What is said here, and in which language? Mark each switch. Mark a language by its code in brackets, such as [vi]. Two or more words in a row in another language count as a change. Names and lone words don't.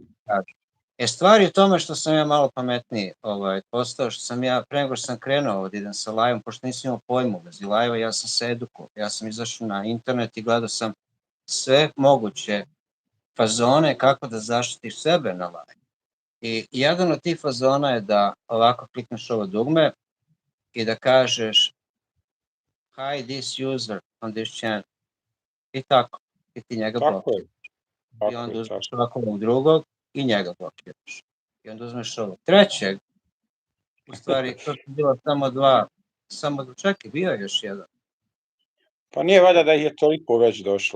[sr] Stvar je u tome što sam ja malo pametniji postao, što sam ja, pre nego što sam krenuo da idem sa live-om, pošto nisam imao pojmu bez live-a, ja sam se edukovao, ja sam izašao na internet i gledao sam sve moguće fazone kako da zaštitiš sebe na live. I jedan od tih fazona je da ovako klikneš ovo dugme i da kažeš [en] hide this user on this channel. [sr] I tako. I ti njega blokiraš. I onda uzmeš ovako ovog drugog i njega blokiraš. I onda uzmeš ovog trećeg. U stvari, to su bilo samo dva. Čekaj, bio je još jedan. Pa nije valjda da ih je toliko već došlo.